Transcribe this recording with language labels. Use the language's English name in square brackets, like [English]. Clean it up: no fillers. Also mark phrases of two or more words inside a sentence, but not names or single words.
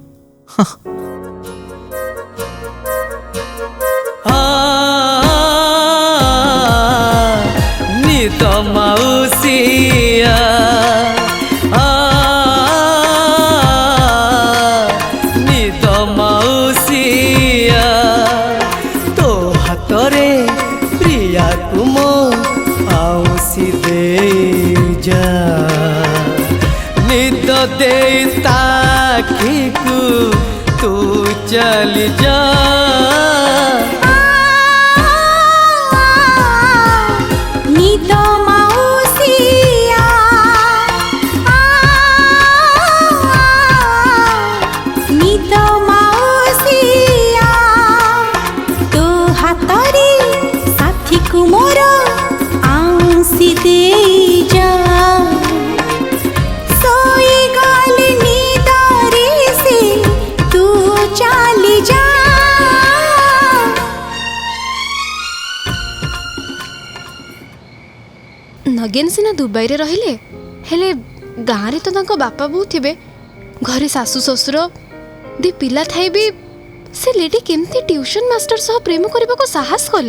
[Odia] ନିଦ ମାଉସିଆ ନିଦ ମାଉସିଆ ତୋ ହାତରେ ପ୍ରିୟାକୁ ମୋ ଆଉସି ଦେଇ ଯା ନିଦ ଦେଇ ତାଖିକୁ ତୁ ଚାଲି ଯା ନିଦ ମାଉସିଆ ନିଦ ମାଉସିଆ ତୋ ହାତରେ ସାଥୀକୁ ମୋର ଆଉସି ଦେଇ ଯା ସୋଇ ଗଲି ନିଦରେ ସେ ତୁ ଚାଲି ଯା ନଗେନ ସିନା ଦୁବାଇରେ ରହିଲେ, ହେଲେ ଗାଁରେ ତ ତାଙ୍କ ବାପା ବୋଉ ଥିବେ। ଘରେ ଶାଶୁ ଶ୍ୱଶୁର, ଦି ପିଲା ଥାଇ ବି ସେ ଲେଡି କେମିତି [English] tuition master [Odia] ସହ ପ୍ରେମ କରିବାକୁ ସାହସ କଲେ?